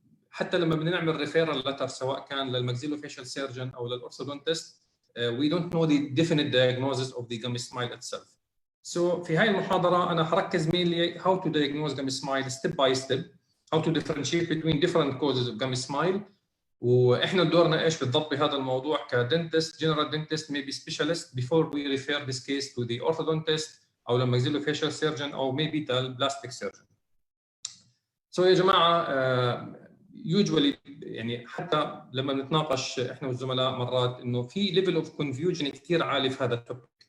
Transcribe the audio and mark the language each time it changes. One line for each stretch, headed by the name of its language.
Arabic: حتى لما بدنا نعمل ريفيرال لتر سواء كان للماكسيلوفيشال سيرجن او للاورثودونتست،
English: we don't know the definite diagnosis of the gummy smile itself. So
Arabic: في هاي المحاضرة أنا حركز
English: mainly how to diagnose gummy smile step by step, how to differentiate between different causes of gummy smile.
Arabic: وإحنا دورنا إيش بالضبط بهذا الموضوع كدنتست,
English: general dentist, maybe specialist before we refer this case to the orthodontist
Arabic: او لما
English: maxillofacial surgeon او maybe plastic surgeon.
Arabic: So يا جماعه usually يعني حتى لما بنتناقش احنا والزملاء مرات انه في ليفل اوف كونفيوجن كثير عالي في هذا التوبيك.